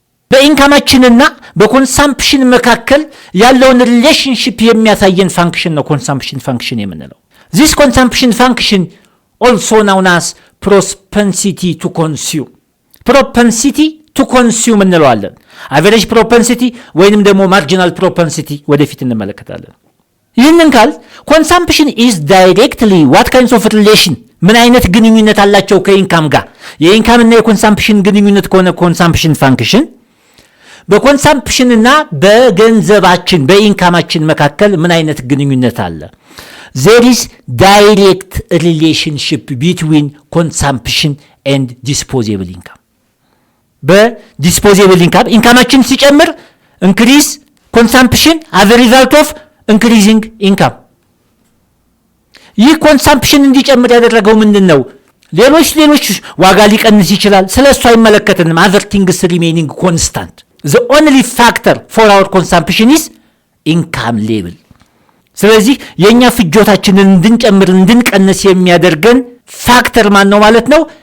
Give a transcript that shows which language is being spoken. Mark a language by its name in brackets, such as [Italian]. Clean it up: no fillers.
[Amharic] በኢንካማችንና በኮንሰምፕሽን መካከል ያለውን ሪሌሽንሺፕ የሚያሳየን ፋንክሽን ነው ኮንሰምፕሽን ፋንክሽን የምንለው። [English] ዚስ ኮንሰምፕሽን ፋንክሽን ኦልሶ ናውን አስ ፕሮፐንሲቲ ቱ ኮንሱም። [Amharic] ፕሮፐንሲቲ ቱ ኮንሱም እንለዋለን። አቨሬጅ ፕሮፐንሲቲ ወይንም ደግሞ ማርጂናል ፕሮፐንሲቲ ወደፊት እንመለከታለን። ይህንን ካል ኮንሰምፕሽን [English] ኢዝ ዳይሬክትሊ ዋት ካይንድስ ኦፍ ሪሌሽን፣ [Amharic] ምን አይነት ግንኙነት አላቸው ከኢንካም ጋር? የኢንካምና የኮንሰምፕሽን ግንኙነት ከሆነ ኮንሰምፕሽን ፋንክሽን፣ በኮንሰምፕሽንና በገንዘባችን በኢንካማችን መካከል ምን አይነት ግንኙነት አለ? [English] there is direct relationship between consumption and disposable income። [Amharic] በዲስፖዜብል ኢንካም ኢንካማችን ሲጨምር [English] increase consumption as a result of increasing income። [Amharic] ይህ ኮንሰምፕሽን እንዲጨምር ያደረገው ምንድን ነው? ሌሎች ዋጋ ሊቀንስ ይችላል፣ ስለ እሱ አይመለከትንም። [English] other things remaining constant. the only factor for our consumption is income level። [Amharic] ስለዚህ የኛ ፍጆታችንን እንድንጨምር እንድንቀንስ የሚያደርገን ፋክተር ማን ነው ማለት ነው?